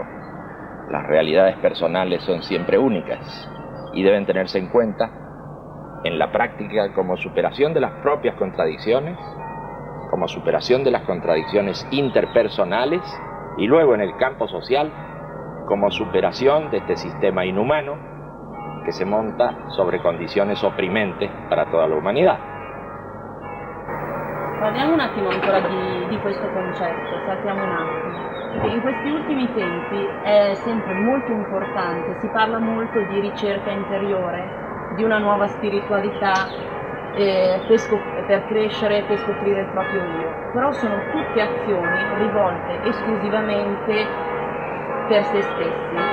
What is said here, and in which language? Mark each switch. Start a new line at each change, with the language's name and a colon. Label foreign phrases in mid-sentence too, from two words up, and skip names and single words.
Spanish: Las realidades personales son siempre únicas y deben tenerse en cuenta en la práctica como superación de las propias contradicciones, como superación de las contradicciones interpersonales, y luego en el campo social como superación de este sistema inhumano
Italian: che si monta
Spanish: sobre
Italian: condizioni opprimenti per tutta l'umanità. Parliamo un attimo ancora di questo concetto, saltiamo un attimo, perché in questi ultimi tempi è sempre molto importante, si parla molto di ricerca interiore, di una nuova spiritualità per crescere, per scoprire il proprio io, però sono tutte azioni rivolte esclusivamente per se stessi.